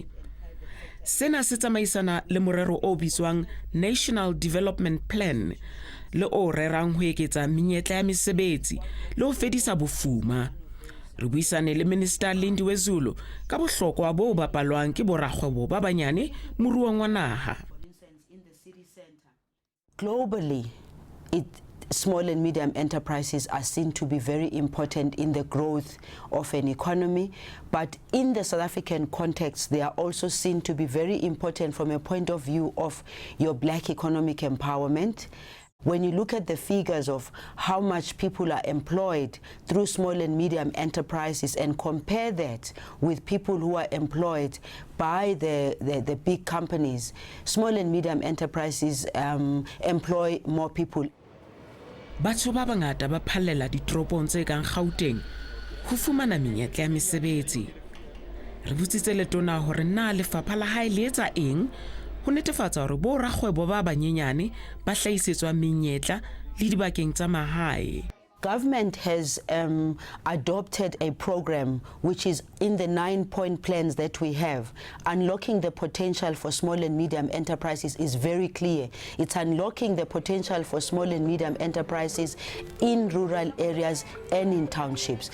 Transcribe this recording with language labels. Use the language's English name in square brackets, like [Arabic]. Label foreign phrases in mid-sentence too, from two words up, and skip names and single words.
[Southern Sotho] Sena se tsamaisana le morero o bitswang National Development Plan le o rerang ho eketsa menyetla ya mesebetsi le ho fedisa bofuma. Re buisane le Minister Lindiwe Zulu ka bohlokwa bo bapalwang ke borakgwebo ba banyane moruong wa naha. [English] Globally, small and medium enterprises are seen to be very important in the growth of an economy, but in the South African context, they are also seen to be very important from a point of view of your black economic empowerment. When you look at the figures of how much people are employed through small and medium enterprises and compare that with people who are employed by the big companies, small and medium enterprises employ more people. [Southern Sotho] Batho ba bangata ba phallela ditoropong tse kang Gauteng ho fumana menyetla ya mesebetsi. Re botsitse letona hore na lefapha la hae le etsa eng ho netefatsa hore bo rakgwebo ba banyenyane ba hlahisetswa menyetla le dibakeng tsa mahae. [English] Government has adopted a program which is in the 9-point plans that we have. Unlocking the potential for small and medium enterprises is very clear. It's unlocking the potential for small and medium enterprises in rural areas and in townships.